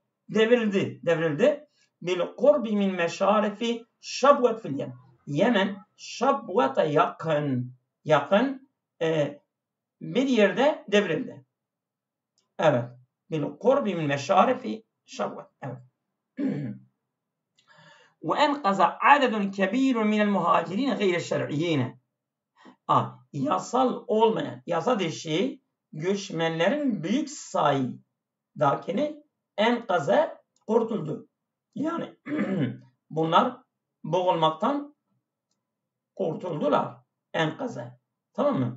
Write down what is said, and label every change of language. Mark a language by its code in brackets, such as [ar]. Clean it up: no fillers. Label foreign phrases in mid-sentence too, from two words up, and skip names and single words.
[tr] Devrildi. [ar] بالقرب من مشارف شبوة في اليمن. [tr] Yemen Şabvat'a yakın bir yerde devrildi. Evet. [ar] بالقرب من مشارف شبوة. [tr] Evet. [ar] وَاَنْقَزَ عَدَدٌ كَب۪يرٌ مِنَ الْمُهَاجِرِينَ غَيْرَ الشَّرْعِيِّينَ. [tr] Yasal olmayan, yasa dışı göçmenlerin büyük sayıdakini enkaza kurtuldu. Yani bunlar boğulmaktan kurtuldular. Enkaza. Tamam mı?